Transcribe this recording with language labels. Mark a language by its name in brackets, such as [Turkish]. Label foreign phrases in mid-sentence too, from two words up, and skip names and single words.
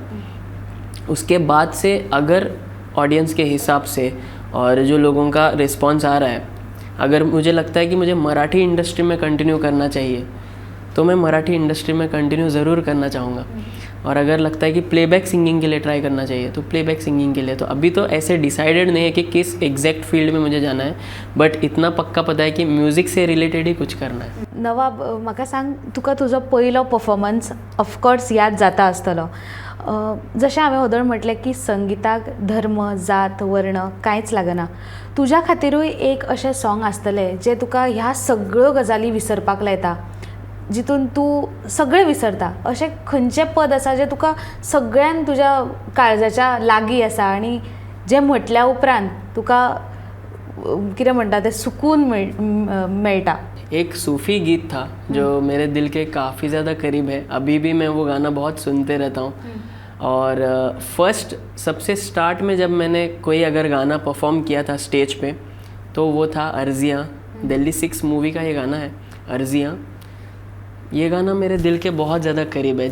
[Hindi] उसके बाद से अगर ऑडियंस के हिसाब से और जो लोगों का रिस्पॉन्स आ रहा है, अगर मुझे लगता है कि मुझे मराठी इंडस्ट्री में कंटिन्यू करना चाहिए तो मैं मराठी इंडस्ट्री में कंटिन्यू ज़रूर करना चाहूँगा। और अगर लगता है कि [English] playback singing [Hindi] के लिए ट्राई करना चाहिए तो [English] playback singing [Hindi] के लिए। तो अभी तो ऐसे डिसाइडेड नहीं है कि किस [English] exact field [Hindi] में मुझे जाना है, बट इतना पक्का पता है कि म्यूजिक से रिलेटेड ही कुछ करना है। नवाब, [Konkani] म्हाका सांग, तुका तुजो पयलो परफॉर्मन्स [English] of course [Konkani] याद जाता आसतलो। जशें हांवें होदोळ म्हटलें की संगिताक धर्म, जात, वर्ण कांयच लागना। तुज्या खातीरूय एक अशें सॉंग आसतलें जें तुका ह्या सगळ्यो गजाली विसरपाक लायता, जितून तूं सगळें विसरता। अशें खंयचें पद आसा जें तुका सगळ्यान तुज्या काळजाच्या लागीं आसा आनी जें म्हटल्या उपरांत तुका कितें म्हणटा तें सुकून मेळटा? [Hindi] एक सूफ़ी गीत था जो मेरे दिल के काफ़ी ज़्यादा करीब है, अभी भी मैं वो गाना बहुत सुनते रहता हूँ। और फर्स्ट सबसे स्टार्ट में जब मैंने कोई अगर गाना परफॉर्म किया था स्टेज पे, तो वो था अर्जियाँ। दिल्ली 6 मूवी का ये गाना है अर्जियाँ। ये गाना मेरे दिल के बहुत ज़्यादा करीब है।